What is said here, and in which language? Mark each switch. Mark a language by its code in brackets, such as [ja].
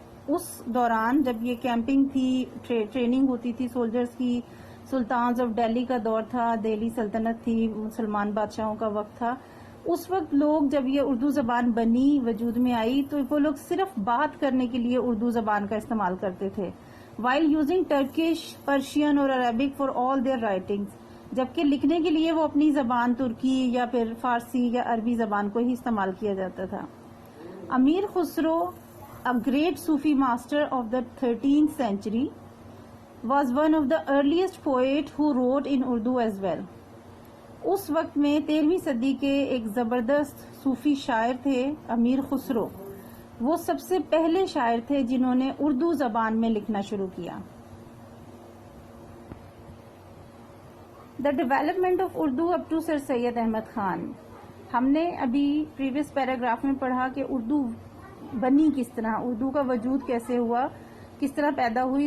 [ur] اس دوران جب یہ کیمپنگ تھی, ٹریننگ ہوتی تھی سولجرز کی, سلطانز آف دہلی کا دور تھا, دہلی سلطنت تھی, مسلمان بادشاہوں کا وقت تھا, اس وقت لوگ جب یہ اردو زبان بنی, وجود میں آئی, تو وہ لوگ صرف بات کرنے کے لیے اردو زبان کا استعمال کرتے تھے, [en] while using Turkish, Persian اور Arabic for all their writings. [ur] جبکہ لکھنے کے لیے وہ اپنی زبان ترکی یا پھر فارسی یا عربی زبان کو ہی استعمال کیا جاتا تھا. [en] Amir Khusrau, a great Sufi master of the 13th century, was one of the earliest poet who wrote in Urdu as well. [ur] اس وقت میں 13ویں صدی کے ایک زبردست صوفی شاعر تھے امیر خسرو. وہ سب سے پہلے شاعر تھے جنہوں نے اردو زبان میں لکھنا شروع کیا. [en] The development of Urdu up to Sir Syed Ahmad Khan. [ur] ہم نے ابھی پریویس پیراگراف میں پڑھا کہ اردو بنی کس طرح, اردو کا وجود کیسے ہوا, کس طرح پیدا ہوئی.